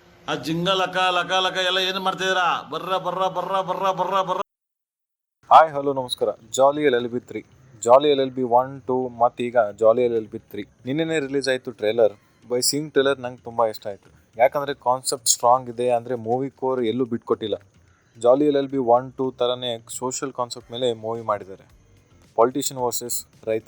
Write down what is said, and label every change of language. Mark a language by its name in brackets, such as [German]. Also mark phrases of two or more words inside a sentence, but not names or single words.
[Kannada] ಆ ಜಿಂಗ ಲಕ ಲಕ ಲಕ ಎಲ್ಲ ಏನು ಮಾಡ್ತಿದ್ದೀರಾ? ಬರ್ರ ಬರ್ರ ಬರ್ರ ಬರ್ರ ಬರ್ರ ಬರ್ರ. ಹಾಯ್ ಹಲೋ ನಮಸ್ಕಾರ. ಜಾಲಿ LLB 3, ಜಾಲಿ LLB 1, 2 ಮತ್ತು ಈಗ ಜಾಲಿ LLB 3 ನಿನ್ನೆನೇ ರಿಲೀಸ್ ಆಯಿತು ಟ್ರೇಲರ್. [English] by seeing trailer [Kannada] ನಂಗೆ ತುಂಬ ಇಷ್ಟ ಆಯಿತು. ಯಾಕಂದರೆ [English] concept strong [Kannada] ಇದೆ, ಅಂದರೆ [English] movie core [Kannada] ಎಲ್ಲೂ ಬಿಟ್ಕೊಟ್ಟಿಲ್ಲ. ಜಾಲಿ LLB 1, 2 ಥರನೇ [English] social concept [Kannada] ಮೇಲೆ ಮೂವಿ ಮಾಡಿದ್ದಾರೆ. [English] politician versus ರೈತ.